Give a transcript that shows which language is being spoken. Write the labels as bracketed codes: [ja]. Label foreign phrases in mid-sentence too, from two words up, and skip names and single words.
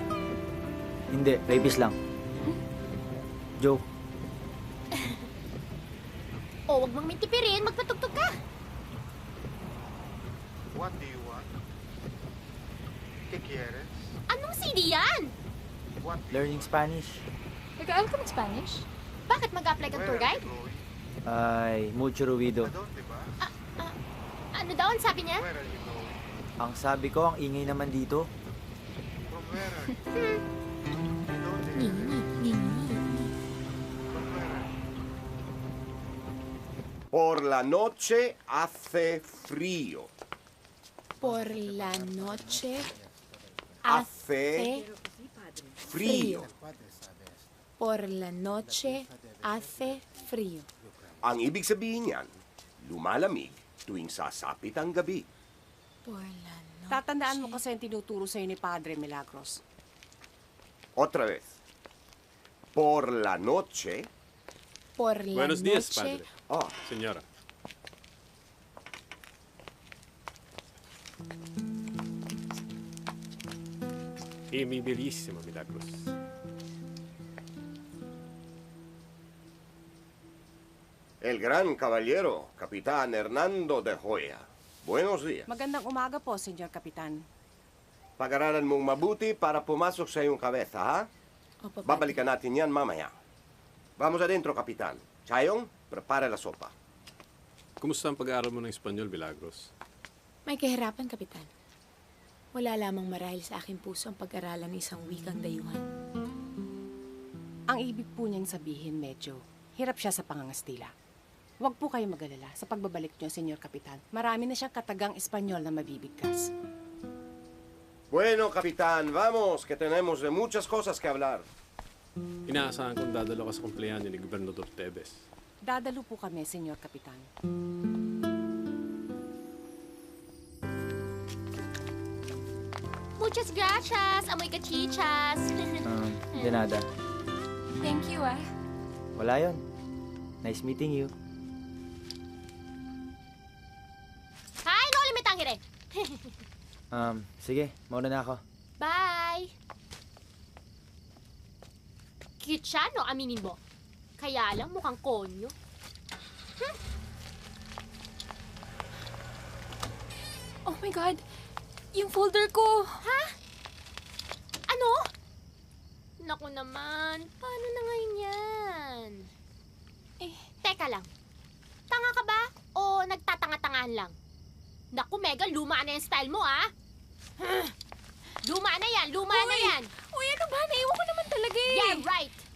[tl] Hindi, rapist lang. Joke. O, wag mong mintipirin, magpatugtog ka. [en] What do you want? [es] ¿Qué quieres? [tl] Anong CD yan? [en] What Learning Spanish. [tl] Nag-aaral ka mag-Spanish? Bakit mag-apply kang tour guide? Ay, [es] mucho ruido. ¿A dónde vas? [tl] Ano daw ang sabi niya? [en] Where are you going? [tl] Ang sabi ko, ang ingay naman dito. [en] From where are you? [es] ¿Dónde eres? [en] From where are you? [es] Por la noche hace frío. Por la noche Hace frío. Por la noche hace frío. [tl] Ang ibig sabihin niyan, lumalamig tuwing sasapit ang gabi. [es] Por la noche. [tl] Tatandaan mo kasi ang tinuturo sa'yo ni Padre Milagros. [es] Otra vez. Por la noche. Por la Buenos días, noche. padre. Ah, Señora. Y mi bellísima Milagros. el gran caballero, Capitán Hernando de Joya. Buenos días. [tl] Magandang umaga po, [es] Senyor Kapitan. [tl] Pag-aralan mong mabuti para pumasok sa iyong kabeza, ha? Opo, Padre. Babalikan natin yan mamaya. [es] Vamos adentro, Kapitan. Chayong, prepara la sopa. [tl] Kumusta ang pag-aaral mo ng Espanyol, Milagros? May kahirapan, Kapitan. Wala lamang marahil sa aking puso ang pag-aralan ng isang wikang dayuhan. Ang ibig po niyang sabihin, medyo hirap siya sa pangangastila. Huwag po kayo mag-alala sa pagbabalik niyo, Senyor Kapitan. Marami na siyang katagang Espanyol na mabibigkas. [es] Bueno, Capitán, vamos, que tenemos de muchas cosas que hablar. [tl] Inaasahan kong dadalo ka sa kumplehanyo ni Gobernador Tevez. Dadalo po kami, [es] Senyor Kapitan. Muchas gracias, amoy kachichas. De nada. [en] Thank you, ah. [tl] Wala yon. [en] Nice meeting you. Hi, no limitangire. [tl] Sige, mauna na ako. Bye. Cute siya, no? Aminin mo. Kaya lang mukhang konyo. [en] Oh my God! [tl] Yung folder ko! Ha? Ano? Naku naman, paano na ngayon yan? Teka lang. Tanga ka ba? O nagtatanga-tangahan lang? Naku, Megan, luma na yung style mo, ah. Luma na yan, luma na yan. Uy, ano ba? Naiwan ko naman talaga eh! [en] Yeah, right.